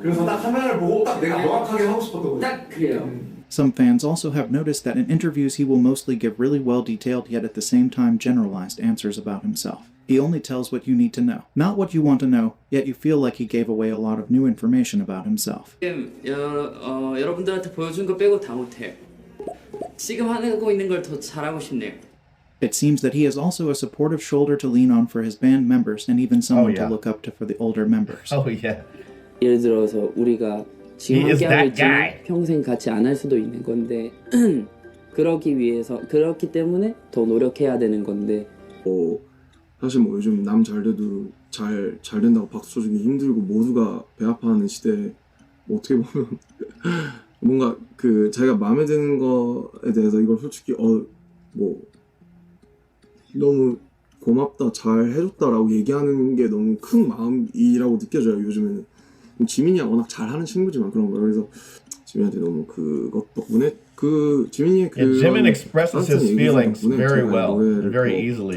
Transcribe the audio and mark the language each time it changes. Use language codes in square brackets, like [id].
[ko] 그래서 딱 카메라를 보고 딱 내가 명확하게 하고 싶었던 거죠. 딱 그래요. [en] Some fans also have noticed that in interviews he will mostly give really well detailed yet at the same time generalized answers about himself. He only tells what you need to know, not what you want to know, yet you feel like he gave away a lot of new information about himself. [ko] 지금 여러분들한테 보여준 거 빼고 다 못해요. 지금 하고 있는 걸 더 잘하고 싶네요. [en] It seems that he is also a supportive shoulder to lean on for his band members, and even someone to look up to for the older members. Oh yeah. [ko] 예를 들어서 우리가 지금 함께하고 있지만 평생 같이 안 할 수도 있는 건데 그렇기 때문에 더 노력해야 되는 건데 사실 뭐 요즘 남 잘 돼도 잘 된다고 박수 쳐주기 힘들고 모두가 배 아파하는 시대에 어떻게 보면 뭔가 그 자기가 마음에 드는 거에 대해서 이걸 솔직히 뭐 너무 고맙다 잘 해줬다라고 얘기하는 게 너무 큰 마음이라고 느껴져요. 요즘에는 지민이가 워낙 잘하는 친구지만 그런 거예요. 그래서 지민이한테 너무 그것 덕분에 지민이의 [en] Jimin expresses his feelings very well, very easily.